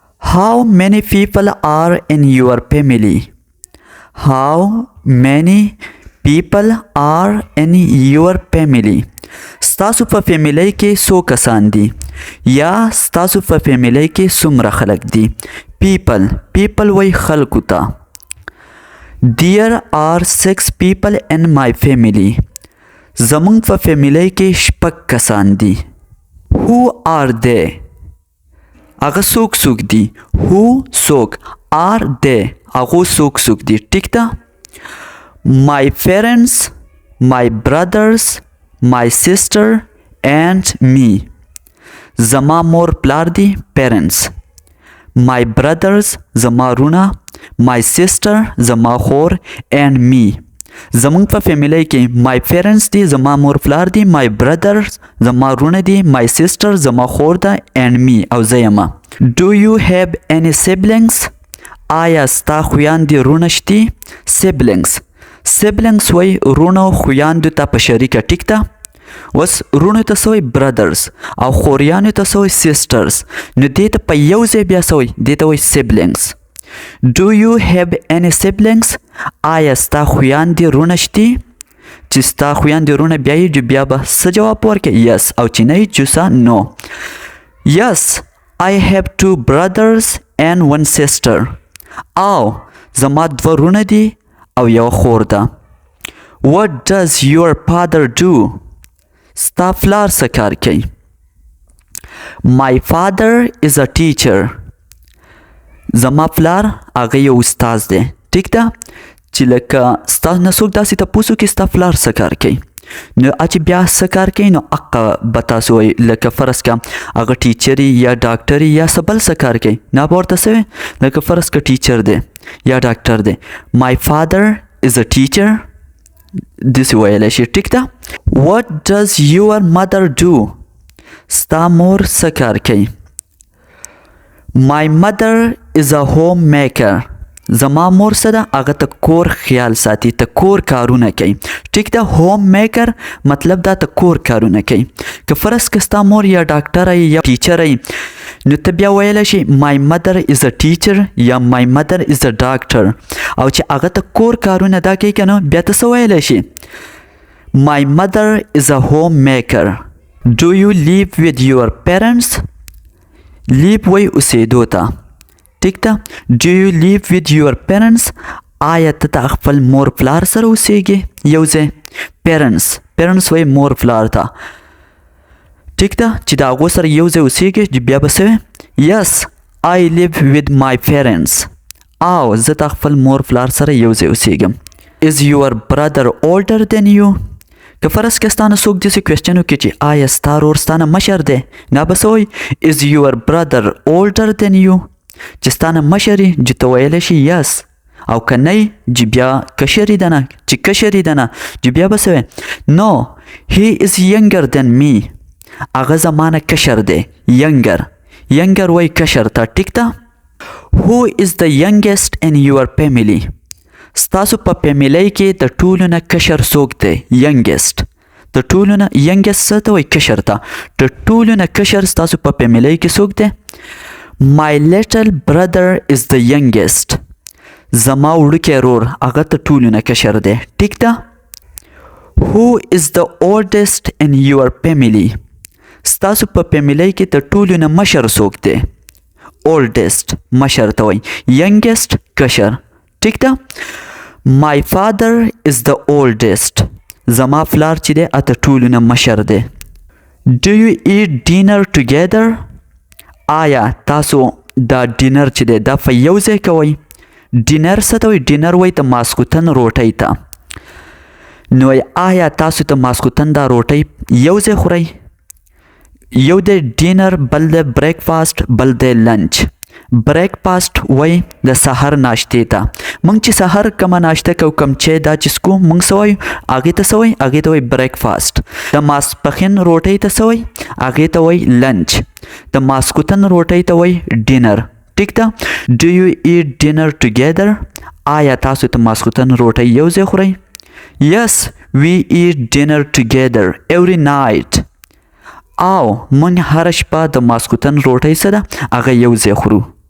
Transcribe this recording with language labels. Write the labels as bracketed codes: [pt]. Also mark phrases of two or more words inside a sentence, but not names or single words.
[en] How many people are in your family? How many people are in your family? [ps] ستاسو په فیملی کې څو کسان دي یا ستاسو په فیملی کې څومره خلک دي. people وای خلکو ته. [en] There are 6 people in my family. [ps] زمونږ په فیملی کې شپږ کسان دي. [en] Who are they? [ps] هغه څوک دي. Who څوک [en] are they [ps] هغه څوک دي. ټیک ده. [en] My parents, my brothers, my sister and me. [ps] زما مور پلار دي parents. [en] My brothers [ps] زما رونه. [en] My sister [ps] زما خور [en] and me. [ps] زمونږ په فیملی کې [en] my parents [ps] دي زما مور پلار دي. [en] My brothers [ps] زما رونه دي. [en] My sister [ps] زما خور ده [en] and me [ps] او زه یم. [en] Do you have any siblings? [ps] آیا ستا خویاندې رونه شتي؟ siblings وای رونو خویاندو ته په شریکه. ټیک ده. اوس رونو ته څه وایي brothers او خوریانو ته څه وایي sisters. نو دې ته په یو ځای بیا څه وایي؟ دې ته وایي siblings. [en] Do you have any siblings? [ps] آیا ستا خویاندې رونه شتي؟ چې ستا خویاندې رونه بیا یې بیا به څه جواب ورکړي؟ yes او چې نه یې جوسه no. [en] Yes, I have 2 brothers and 1 sister. [ps] او زما 2 رونه دي او یو خور ده. [en] What does your father do? [ps] ستا پلار څه کار کوي؟ [en] My father is a teacher. [ps] زما پلار هغه یو استاد دی. ټیک ده. چې لکه ستا نه څوک داسې تپوس وکړي ستا پلار څه کار کوي نو چې بیا څه کار کوي نو هغه به تاسو وایي. لکه فرض کړه هغه ټیچر یا ډاکټر یا څه بل څه کار کوي نه به ورته څه وایي. لکه فرض کړه ټیچر دی یا ډاکټر دی. [en] My father is a teacher. [ps] داسې ویلی شي. ټیک ده. [en] What does your mother do? [ps] ستا مور څه کار کوي؟ [en] My mother is a homemaker. [ps] زما مور څه ده؟ هغه ته کور خیال ساتي. ته کور کارونه کوي. ټیک ده. هوم میکر مطلب دا ته کور کارونه کوي. که فرض که ستا مور یا ډاکټر یا ټیچر نو ته بیا ویلی شي [en] my mother is a teacher [ps] یا [en] my mother is a doctor. [ps] او چې هغه ته کور کارونه دا کوي که نو بیا ته څه ویلی شي؟ [en] My mother is a homemaker. Do you live with your parents? [ps] live وی اوسېدو ته. ټیک ده. [en] Do you live with your parents? [ps] آیا ته د خپل مور پلار سره اوسېږې یو ځای؟ parents وی مور پلار ته. ټیک ده. چې د هغو سره یو ځای اوسېږې بیا به څه وی؟ [en] Yes, I live with my parents. [ps] او زه د خپل مور پلار سره یو ځای اوسېږم. [en] Is your brother older than you? [ps] که فرض که ستانه څوک داسې کوېسچن وکړي چې آیا ستا ورور ستانه مشر دی نه به څه وایي؟ [en] Is your brother older than you? [ps] چې ستانه مشر یې چې ته ویلی شي yes او که نه یې چې بیا کشر یې ده نه چې کشر یې ده نه چې بیا به څه وایي؟ [en] No, he is younger than me. [ps] هغه زمانه کشر دی. younger وایي کشر ته. ټیک ده. [en] Who is the youngest in your family? [ps] ستاسو په فیملی کې د ټولو نه کشر څوک دی؟ youngest. د ټولو نه youngest څه ته وایي؟ کشر ته. د ټولو نه کشر ستاسو په فیملی کې څوک دی؟ [en] My little brother is the youngest. [ps] زما وړوکی ورور هغه د ټولو نه کشر دی. ټیک ده. [en] Who is the oldest in your family? [ps] ستاسو په فیملی کې د ټولو نه مشر څوک دی؟ oldest مشر ته وایي. youngest کشر. ټیک ده. [en] My father is the oldest. [ps] زما پلار چې دی د ټولو نه مشر دی. [en] Do you eat dinner together? [ps] آیا تاسو دا ډینر چې دی دا په یو ځای کوئ؟ ډینر څه ته وایي؟ ډینر وایي د ماسخوتن روټۍ ته. نو آیا تاسو د ماسخوتن دا روټۍ یو ځای خورئ؟ یو دی ډینر بل دی بریکفاسټ بل دی لنچ. بریکفاسټ وایي د سهار ناشتې ته. موږ چې سهار کومه ناشته کوو کوم چای دا چې څکو موږ څه وایو؟ هغې ته څه وایي؟ هغې ته وایي بریکفاسټ. د ماسپښین روټۍ ته څه وایي؟ هغې ته وایي لنچ. د ماسخوتن روټۍ ته وایي ډینر. ټیک ده. [en] Do you eat dinner together? [ps] آیا تاسو د ماسخوتن روټۍ یو ځای خورئ؟ [en] Yes, we eat dinner together every night. [ps] او مونږ هره شپه د ماسخوتن روټۍ څه ده هغه یو ځای خورو.